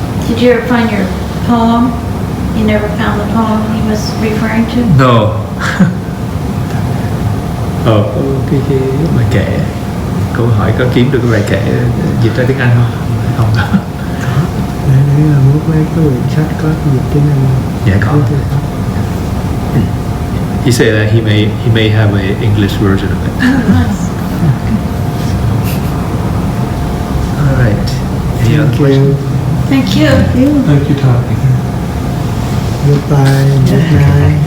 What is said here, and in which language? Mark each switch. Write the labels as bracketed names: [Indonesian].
[English] Did you ever find your poem? You never found the poem he was referring to? No. [Vietnamese] Cái bài kệ, câu hỏi có kiếm được cái bài kệ dịch ra tiếng Anh không? Không. Đấy là muốn mấy cái quyển sách có dịch tiếng Anh. Dạ có. [English] He said that he may have an English version of it. All right. Any other questions? Thank you. Thank you, Tom. Goodbye. Good night.